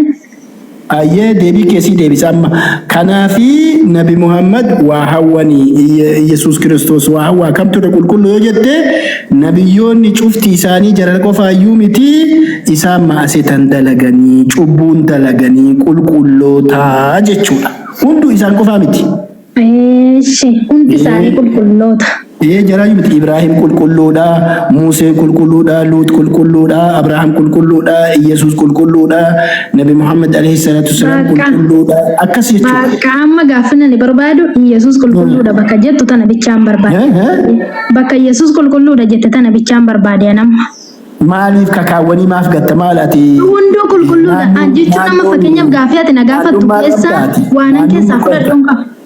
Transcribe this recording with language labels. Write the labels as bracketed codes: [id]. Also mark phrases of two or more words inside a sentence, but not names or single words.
[om] Ayyee deebii keessii deebisa amma. Kanaafi Nabi Muhammad waa hawwanii Yesuus Kiristoos waa hawwaa kamtu irra qulqulluu yoo jette nabiyyoonni cufti isaanii jara qofaayyuu miti isaan maasitan dalaganii cubbuun dalaganii qulqullootaa jechuudha. Hunduu isaan qofaa miti. Hundi isaanii qulqulloota. Jaraayu miti Ibrahim qulqulluudha, Museen qulqulluudha, Luut qulqulluudha, Abrahaam qulqulluudha, Yesuus qulqulluudha, Nabi Muhammad [ar] عليه الصلاة والسلام [om] qulqulluudha. Akkas jechuudha. Bakka amma gaafina ni barbaadu Yesuus qulqulluudha bakka jettu tana bichaan barbaade. Bakka Yesuus qulqulluudha jette tana bichaan barbaade nama. Maaliif kakaawwanii maaf gatta maalaati? Hunduu qulqulluudha. Jechuun amma fakkeenyaaf gaafii ati na gaafattu keessa waan keessaa fudhadhuun qaba.